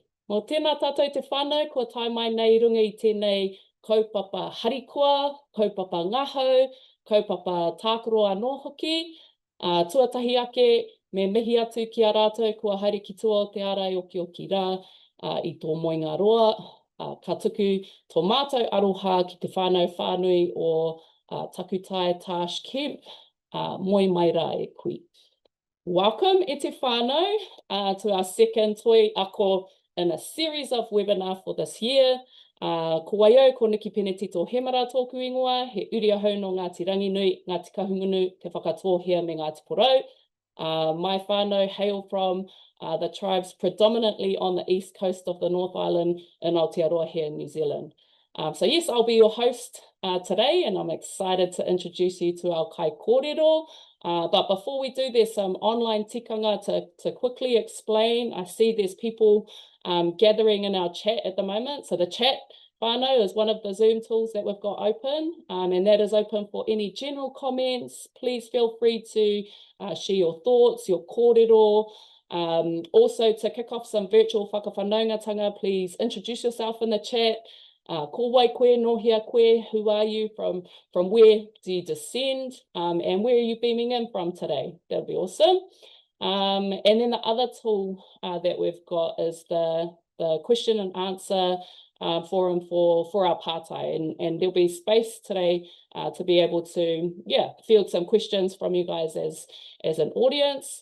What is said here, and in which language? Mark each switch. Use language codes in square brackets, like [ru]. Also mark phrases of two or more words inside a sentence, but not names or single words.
[mi] Mō tēnā tātou te whānau, kua tai mai nei runga i tēnei kaupapa harikoa, kaupapa ngahau, kaupapa tākaro anō hoki, tuatahi ake, me mihi atu ki a rātou, kua haere ki tua o te arai oki rā, i tō moinga roa, ka tuku tō mātou aroha ki te whānau whānui o Takutai Tash Kemp, moi mai rā e kui. [en] Welcome [mi] e te whānau [en] to our second [mi] toi ako [en] in a series of webinar for this year. [mi] Ko waio, ko Nikki Penetito-Hemara tōku ingoa, he uri ahau no Ngāti Ranginui, Ngāti Kahungunu, te whakatōhia me Ngāti Porou. [en] My whānau hail from the tribes predominantly on the east coast of the North Island in Aotearoa here in New Zealand. So yes, I'll be your host today, and I'm excited to introduce you to our [mi] kai kōrero. [en] But before we do, there's some online tikanga to quickly explain. I see there's people gathering in our chat at the moment. So the chat whānau is one of the Zoom tools that we've got open, and that is open for any general comments. Please feel free to share your thoughts, your kōrero. Also, to kick off some virtual whakawhanaungatanga, please introduce yourself in the chat. [mi] Ko wai koe, nohia koe, [en] who are you, from where do you descend, and where are you beaming in from today? That'll be awesome. And then the other tool that we've got is the question and answer forum for our pātai, and there'll be space today to be able to field some questions from you guys as an audience.